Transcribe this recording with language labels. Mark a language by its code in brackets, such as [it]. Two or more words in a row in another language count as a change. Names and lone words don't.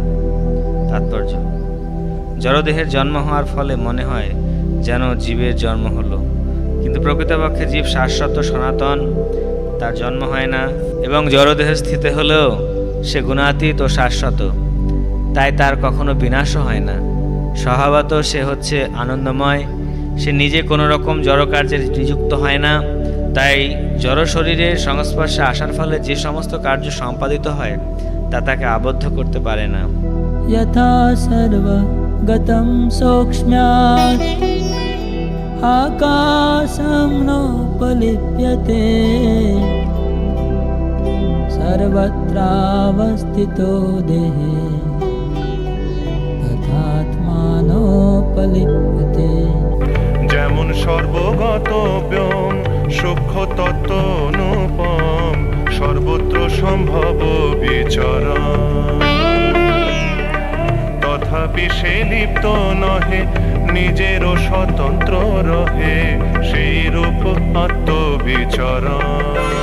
[bn] তাৎপর্য: জড়দেহের জন্ম হওয়ার ফলে মনে হয় যেন জীবের জন্ম হলো, কিন্তু প্রকৃতপক্ষে জীব শাশ্বত সনাতন, তার জন্ম হয় না এবং জড়দেহে স্থিত হলেও সে গুণাতীত ও শাশ্বত, তাই তার কখনো বিনাশও হয় না। স্বভাবত সে হচ্ছে আনন্দময়, সে নিজে কোনো রকম জড় কার্যে নিযুক্ত হয় না, তাই জড় শরীরের সংস্পর্শে আসার ফলে যে সমস্ত কার্য সম্পাদিত হয় তা তাকে আবদ্ধ করতে পারে না। [sa] यथा सर्वगतं सौक्ष्म्यात् आकाशं नोपलिप्यते सर्वत्रावस्थितो देहे तथात्मानोपलिप्यते। [bn] যেমন সর্বগত ব্যোম সূক্ষ্ম তত্ত্ব অনুপম, সর্বত্র সম্ভব বিচরণ, তথাপি সে লিপ্ত নহে, নিজেরও স্বতন্ত্র রহে, সেই রূপ আত্মবিচরণ।